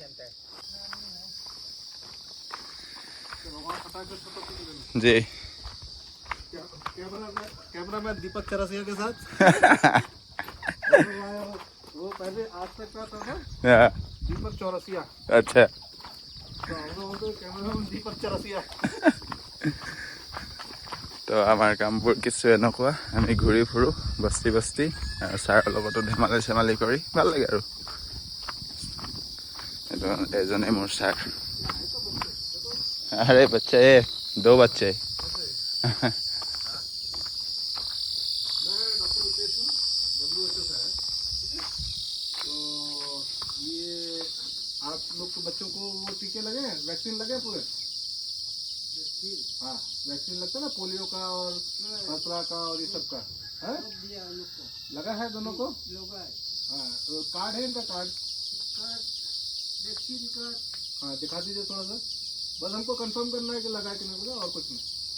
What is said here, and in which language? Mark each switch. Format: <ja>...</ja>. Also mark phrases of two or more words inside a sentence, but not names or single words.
<hi>जी कैमरामैन दीपक चरसिया के साथ वो पहले आज तक का था ना दीपक चौरसिया अच्छा तो हम लोग तो कैमरामैन दीपक चरसिया</hi> <as>তো আমাৰ কামবোৰ কিছু এনেকুৱা আমি ঘূৰি ফুৰো বস্তি বস্তি আৰু ছাৰৰ লগতো ধেমালি চেমালি কৰি ভাল লাগে আৰু এইটো এজনে মোৰ ছাৰ</as> <hi>अरे बच्चा दो बच्चे आप लोग के बच्चों को वो टीके लगे हैं वैक्सीन लगे हैं पूरे हाँ वैक्सीन लगता है ना पोलियो का और खसरा का और ये सब का है लगा है दोनों को हाँ तो कार्ड है इनका कार्ड</hi> <en>vaccine card</en> <hi>हाँ दिखा दीजिए थोड़ा सा बस हमको कंफर्म करना है कि लगा है कि नहीं लगा और कुछ नहीं</hi>